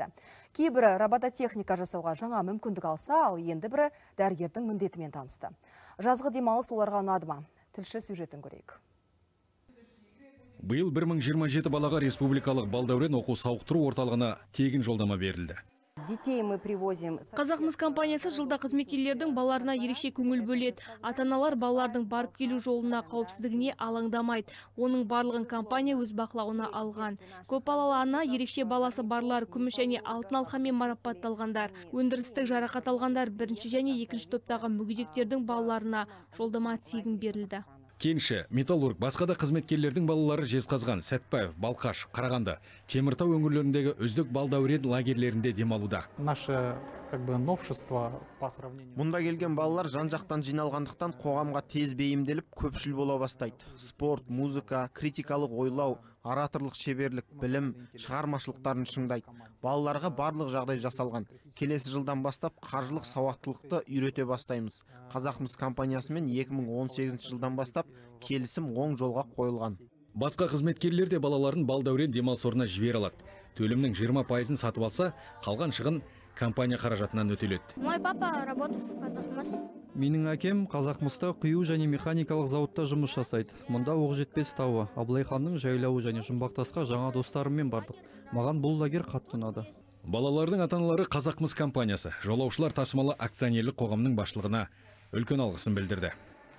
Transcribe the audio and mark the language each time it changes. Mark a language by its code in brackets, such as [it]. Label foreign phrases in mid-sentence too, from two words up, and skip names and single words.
[kk] Кейбірі робототехника жасауға жаңа мүмкіндік алса, ал енді бірі дәрігердің міндетімен танысты. Жазғы демалыс оларға ұнады ма? Тілші сюжетін көрейік. Биыл 1027 балаға республикалық Балдәурен оқу сауықтыру орталығына тегін жолдама берілді. [ru] Детей мы привозим. [kk] Қазақмыс компаниясы жылда қызметкерлердің балаларына ерекше көңіл бөледі. Ата-аналар балалардың барып келу жолына қауіпсіздігіне алаңдамайды. Оның барлығын компания өз бақылауына алған. Көпбалалы ана, ерекше баласы барлар, күміс және алтын алқамен марапатталғандар. Өндірістік жарақат алғандар бірінші және екінші топтағы мүгедектердің балаларына жолдама тегін берілді. Кенші, металлург, басқа да қызметкерлердің балалары Жезқазған, Сәтпаев, Балқаш, Қарағанды, Теміртау өңірлеріндегі үздік Балдәурен лагерлерінде демалуда. [ru] Наше новшество по сравнению. [kk] Мұнда келген балалар жан-жақтан жиналғандықтан қоғамға тез бейімделіп, көпшіл бола бастайды. Спорт, музыка, критикалық ойлау, ораторлық шеберлік, білім, шығармашылықтарын шыңдайды. Балаларға барлық жағдай жасалған. Келесі жылдан бастап қаржылық сауаттылықты үйрете бастаймыз. Қазақмыс компаниясымен 2018 жылдан бастап келісім оң жолға қойылған. Басқа қызметкерлер де балаларын Балдәурен демалыс орнына жібере алады. Төлімнің 20%-ын сатып алса, қалған шығын компания қаражатынан өтеледі. [ru] Мой папа работает в Қазақмыс. [kk] Менің әкем Қазақмыста құю және механикалық зауытта жұмыс жасайды. Мұнда оқ жетпес тауы, Абылайханның жайлауы және Жұмбақтасқа жаңа достарыммен бардық. Маған бұл лагер қатты ұнады. Балалардың ата-аналары Қазақмыс компаниясы жолаушылар тасымалы акционерлік қоғамның басшылығына үлкен алғысын білдірді.